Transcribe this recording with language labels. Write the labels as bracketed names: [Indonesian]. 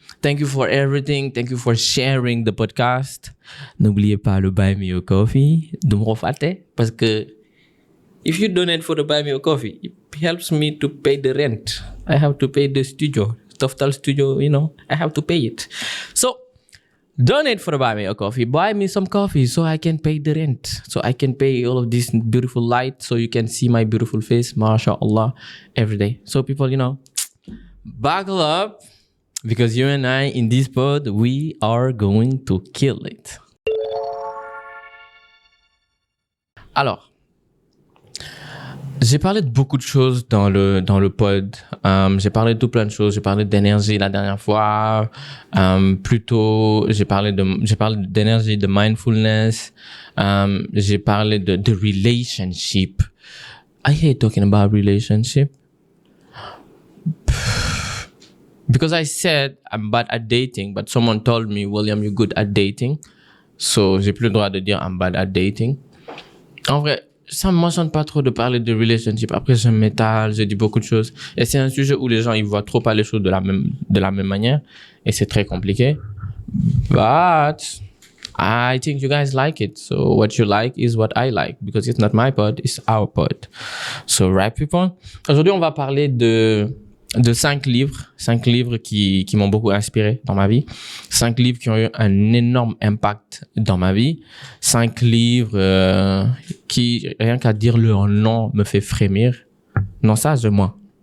[English] Thank you for everything. Thank you for sharing the podcast. [French] N'oubliez pas le Buy Me a Coffee. [Wolof] Du ma ko fàtte [French] parce que [English] if you donate for the Buy Me a Coffee, it helps me to pay the rent. I have to pay the studio. Toftal Studio, you know, I have to pay it. So, donate for the Buy Me a Coffee. Buy me some coffee so I can pay the rent. So I can pay all of this beautiful light so you can see my beautiful face, mashallah, every day. So people, you know, buckle up because you and I in this pod, we are going to kill it. [French] Alors, j'ai parlé de beaucoup de choses dans le pod. J'ai parlé de tout plein de choses. J'ai parlé d'énergie la dernière fois. Plutôt, j'ai parlé d'énergie, de mindfulness. J'ai parlé de relationship. [English] I hate talking about relationship. Because I said I'm bad at dating, but someone told me, William, you're good at dating. So, [French] j'ai plus le droit de dire [English] I'm bad at dating. [French] En vrai, ça ne m'enchante pas trop de parler de relationship. Après, je m'étale, je dis beaucoup de choses. Et c'est un sujet où les gens, ils voient trop pas les choses de la même manière. Et c'est très compliqué. [English] But I think you guys like it. So what you like is what I like. Because it's not my pod, it's our pod. So right, people. [French] Aujourd'hui, on va parler de 5 livres qui m'ont beaucoup inspiré dans ma vie. 5 livres qui ont eu un énorme impact dans ma vie. 5 livres qui, rien qu'à dire leur nom, me fait frémir. Non, ça, je moi.